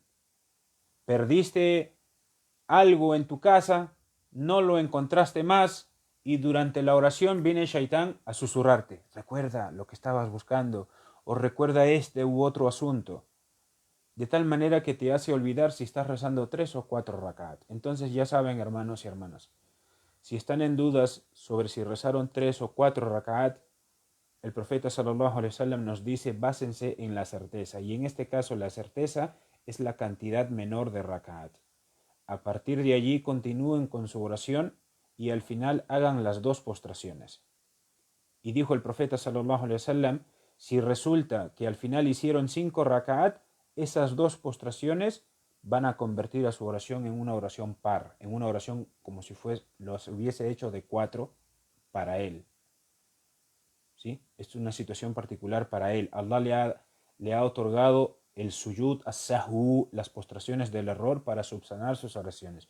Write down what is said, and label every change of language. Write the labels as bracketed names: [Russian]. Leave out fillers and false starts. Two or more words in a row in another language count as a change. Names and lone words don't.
[Spanish] Perdiste algo en tu casa, no lo encontraste más, y durante la oración viene Shaitán a susurrarte: recuerda lo que estabas buscando, o recuerda este u otro asunto, de tal manera que te hace olvidar si estás rezando 3 o 4 rak'at. Entonces ya saben, hermanos y hermanas, si están en dudas sobre si rezaron 3 o 4 rak'at, el profeta [Arabic] صلى الله عليه وسلم [Spanish] nos dice: básense en la certeza, y en este caso la certeza es la cantidad menor de rak'at. A partir de allí continúen con su oración y al final hagan las 2 postraciones. Y dijo el profeta [Arabic] صلى الله عليه وسلم: [Spanish] si resulta que al final hicieron 5 rak'at, esas 2 postraciones van a convertir a su oración en una oración par, en una oración como si los hubiese hecho de 4 para él, ¿sí? Esto es una situación particular para él. Allah le ha otorgado el [Arabic] سجود السهو, [Spanish] las postraciones del error, para subsanar sus oraciones.